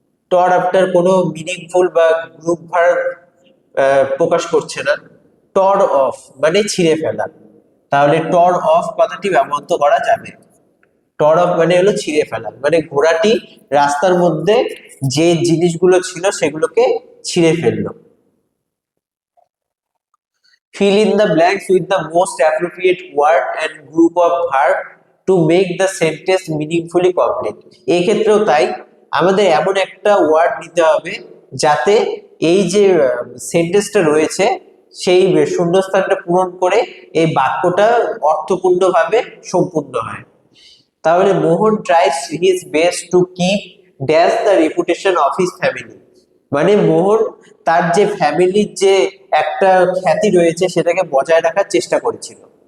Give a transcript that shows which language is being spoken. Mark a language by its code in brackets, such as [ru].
[bn] টর after কোনো meaningful বা group verb প্রকাশ করছে না। টর অফ মানে ছিঁড়ে ফেলা, তাহলে টর অফ কথাটি ব্যবহৃত করা যাবে। টর অফ মানে হলো ছিঁড়ে ফেলা, মানে ঘোড়াটি রাস্তার মধ্যে যে জিনিসগুলো ছিল সেগুলোকে ছিঁড়ে ফেললো। [en] Fill in the blanks with the most appropriate word and group of verb to make the sentence meaningfully complete. [bn] এই ক্ষেত্রেও তাই, আমাদের এমন একটা ওয়ার্ড নিতে হবে যাতে এই যে সেন্টেন্সটা রয়েছে সেই শূন্যস্থানটা পূরণ করে এই বাক্যটা অর্থপূর্ণভাবে সম্পূর্ণ হয়। তাহলে [en] Mohan tries his best to keep dash the reputation of his family, [bn] মানে মোহন তার যে ফ্যামিলির যে একটা খ্যাতি রয়েছে সেটাকে বজায় রাখার চেষ্টা করেছিল।